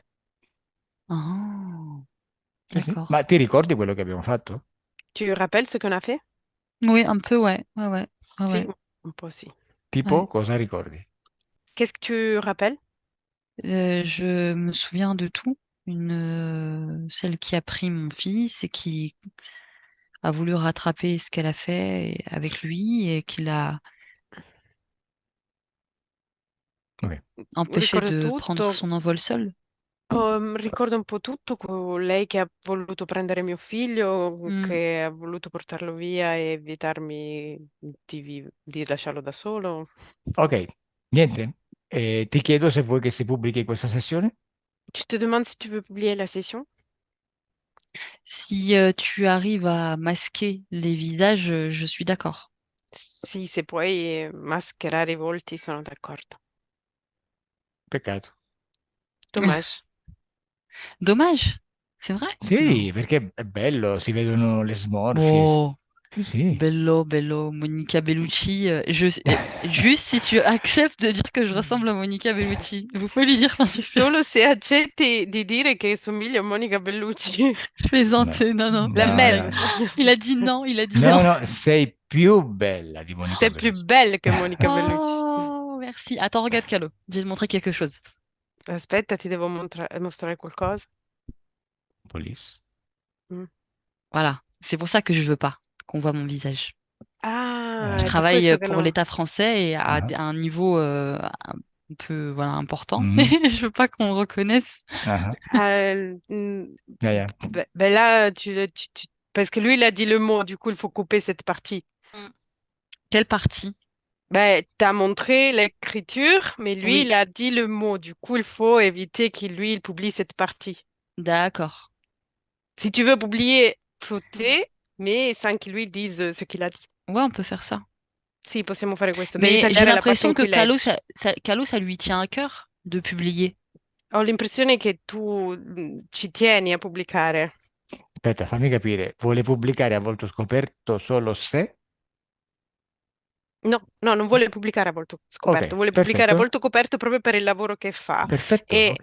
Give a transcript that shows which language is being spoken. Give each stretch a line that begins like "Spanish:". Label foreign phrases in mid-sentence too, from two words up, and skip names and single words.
Italian: Ah, Sì, sì.
French: d'accord.
Italian: Ma ti ricordi quello che abbiamo fatto?
French: Tu rappelles ce qu'on a fait? Oui, un peu, ouais. Ouais, ouais. Ouais,
Italian: Si,
French: ouais. un peu aussi.
Italian: Tipo,
French: Ouais.
Italian: cosa ricordi?
French: Qu'est-ce que tu rappelles? Je me souviens de tout. Celle qui a pris mon fils et qui a voulu rattraper ce qu'elle a fait avec lui et qui l'a Ok. empêché
Italian: Ricordo
French: de prendre
Italian: tutto.
French: son envol seul.
Italian: Ricordo un po' tutto, lei che ha voluto prendere mio figlio, Mm. che ha voluto portarlo via e evitarmi di lasciarlo da solo. Ok, niente. Ti chiedo se vuoi che si pubblichi questa sessione?
French: Je te demande si tu veux publier la session. Si tu arrives à masquer les visages, je suis d'accord.
Italian: Sì, se puoi mascherare i volti, sono d'accordo. Peccato.
French: Dommage. Dommage, c'est vrai?
Italian: Sì,
French: Non.
Italian: perché è bello, si vedono le smorfie. Oh, Sì, sì. bello, bello, Monica Bellucci.
French: Juste si tu acceptes de dire que je ressemble à Monica Bellucci, vous pouvez lui dire quand c'est fait.
Italian: Solo se accetti di dire che somiglio a Monica Bellucci.
French: Je plaisante,
Italian: No,
French: non, non, La
Italian: no, Mel. no.
French: il a dit non, il a dit
Italian: No,
French: non.
Italian: no, sei più bella di Monica
French: T'es plus
Italian: Bellucci.
French: belle que Monica Bellucci. Oh, merci. Attends, regarde Calo, je vais te montrer quelque chose.
Italian: Aspetta, ti devo mostrare qualcosa.
French: Police. Voilà, c'est pour ça que je veux pas qu'on voit mon visage. Ah, Je
Italian: è per
French: travaille
Italian: questo che
French: pour
Italian: non...
French: l'État français et à Ah, un niveau un peu voilà, important. mhm, Je veux pas qu'on me reconnaisse. ah, Ah,
English: yeah, yeah.
French: ben là, parce que lui, il a dit le mot, du coup, il faut couper cette partie. Quelle partie? Ben, t'as montré l'écriture, mais lui, Oui, il a dit le mot. Du coup, il faut éviter qu'il, lui, il publie cette partie. d'accord. Si tu veux publier, flotter, mais sans qu'il lui dise ce qu'il a dit. Ouais, on peut faire ça.
Italian: Sì, possiamo fare questo. Devi
French: Mais j'ai
Italian: tagliare la parte
French: l'impression
Italian: in
French: que
Italian: cui leggi. Calo,
French: ça lui tient à cœur de publier.
Italian: Ho l'impressione che tu ci tieni a pubblicare. Aspetta, fammi capire. Vuole pubblicare a volto scoperto solo se? No, no, non vuole pubblicare a volto scoperto, Ok, vuole pubblicare a perfetto. volto coperto proprio per il lavoro che fa Perfetto, e